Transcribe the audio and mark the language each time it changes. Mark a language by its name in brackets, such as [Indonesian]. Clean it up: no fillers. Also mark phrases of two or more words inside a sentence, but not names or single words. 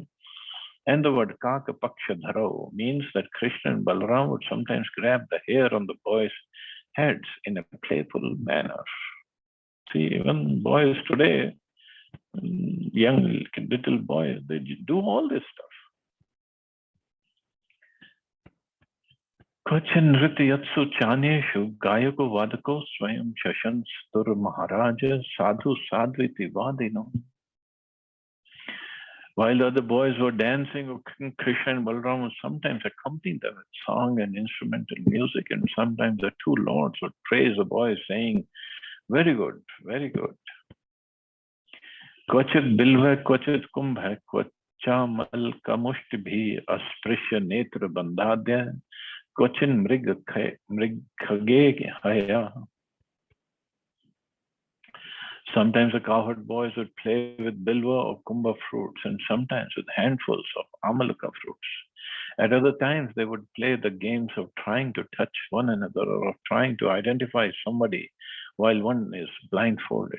[English] And the word [Sanskrit] Kaka Pakshadharo [English] means that Krishna and Balaram would sometimes grab the hair on the boys' heads in a playful manner. See, even boys today, young little boys, they do all this stuff. [Sanskrit] Kachin Nrityatsu Chaneshu Gayako Vadako Swayam Shashanstur Maharaja Sadhu Sadviti Vadino. [English] While the other boys were dancing, Krishna and Balram would sometimes accompany them with song and instrumental music, and sometimes the two lords would praise the boys, saying, "Very good, very good." [Sanskrit] Kvachit bilva, kvachit kumbha, kvachamal kamushtibhi asprishya netra bandhadya, kvachin mrighage haya. [English] Sometimes the cowherd boys would play with bilva or kumbha fruits, and sometimes with handfuls of amalaka fruits. At other times, they would play the games of trying to touch one another or of trying to identify somebody while one is blindfolded.